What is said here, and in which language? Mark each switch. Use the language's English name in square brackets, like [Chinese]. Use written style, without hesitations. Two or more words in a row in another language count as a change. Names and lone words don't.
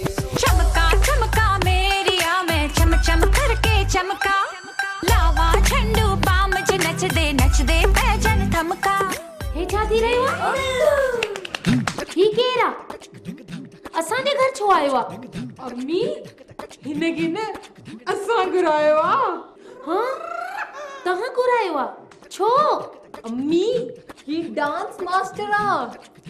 [Punjabi] ਚਮਕਾ ਚਮਕਾ ਮੇਰਿਆ ਮੈਂ ਚਮ ਚਮ ਕਰਕੇ ਚਮਕਾ ਲਾਵਾ ਝੰਡੂ ਬਾਮ ਚ ਨੱਚ ਦੇ ਪੈਜਣ ਠਮਕਾ। [Sindhi] हे छा थी रहियो आहे? ही केरा असांजे घर छो आयो आहे? अम्मी हिनखे न असां घुरायो आहे। हां तहां घुरायो आहे? छो? अम्मी ही डांस मास्टर आहे।